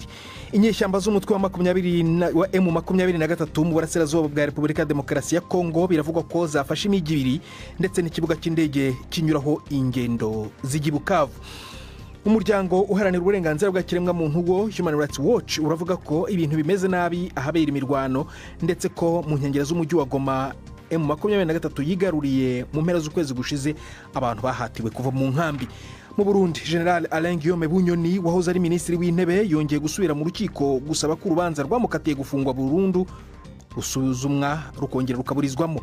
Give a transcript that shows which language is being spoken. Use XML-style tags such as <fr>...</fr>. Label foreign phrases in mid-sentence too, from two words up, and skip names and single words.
<rw>Inyeshyamba z'umutwe wa M23 mu burasirazuba bwa Repubulika ya Demokarasi ya Kongo biravugwa ko zafashe imijyi ibiri ndetse n'ikibuga cy'indege kinyuraho ingendo z'ijya Bukavu. Umuryango uharanira uburenganzira bwa kiremwamuntu wo Human Rights Watch uravuga ko ibintu bimeze nabi ahabera imirwano ndetse ko mu nkengero z'umujyi wa Goma M23 yigaruriye mu mpera z'ukwezi gushize abantu bahatiwe kuva mu nkambi. Mu Burundi, General Alain Guillaume Bunyoni wahoze ari minisitiri w'intebe yongeye gusubira mu rukiko gusaba ko urubanza rwamukatiye gufungwa burundu rusuzumwa rukongera rukaburizwamo.</rw>